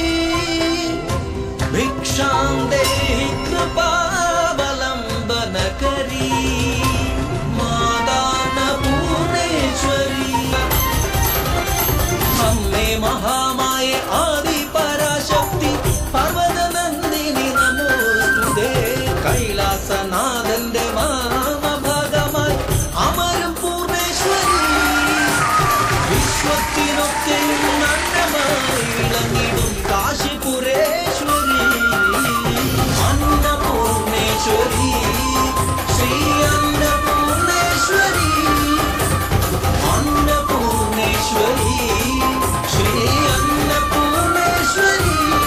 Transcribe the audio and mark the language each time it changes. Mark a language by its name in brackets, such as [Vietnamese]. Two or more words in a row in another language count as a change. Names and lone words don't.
[Sanskrit] भिक्षां देहि कृपावलम्बनकरी महामाये आदि पराशक्ति पर्वत नंदिनी नमोस्तुते [Malayalam] कैलासनाथന്റെ മാമഭാഗമായി അമരം പൂർണേശ്വരി വിശ്വത്തിനൊക്കെയും നന്ദമായി വിളങ്ങിടും കാശിപുരേശ്വരി അന്നപൂർണേശ്വരി ശ്രീ അന്നപൂർണേശ്വരി അന്നപൂർണേശ്വരി ശ്രീ അന്നപൂർണേശ്വരി